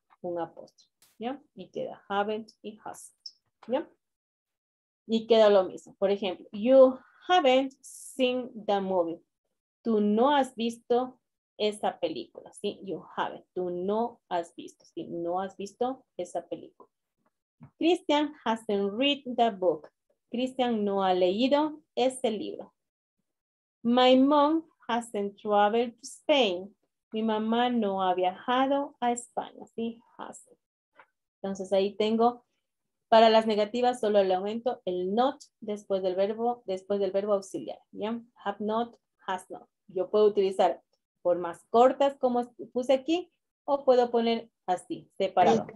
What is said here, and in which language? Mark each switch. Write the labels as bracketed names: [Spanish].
[Spanish] Un apóstrofe, ¿ya? Y queda haven't y hasn't, ¿ya? Y queda lo mismo. Por ejemplo, [English] you haven't seen the movie. [Spanish] Tú no has visto esa película, ¿sí? [English] You haven't. [Spanish] Tú no has visto, ¿sí? No has visto esa película. [English] Christian hasn't read the book. [Spanish] Christian no ha leído ese libro. [English] My mom hasn't traveled to Spain. [Spanish] Mi mamá no ha viajado a España, ¿sí? Hasn't. Entonces ahí tengo, para las negativas solo le aumento el not después del verbo auxiliar, ¿ya? Have not, has not. Yo puedo utilizar formas cortas como puse aquí o puedo poner así, separado.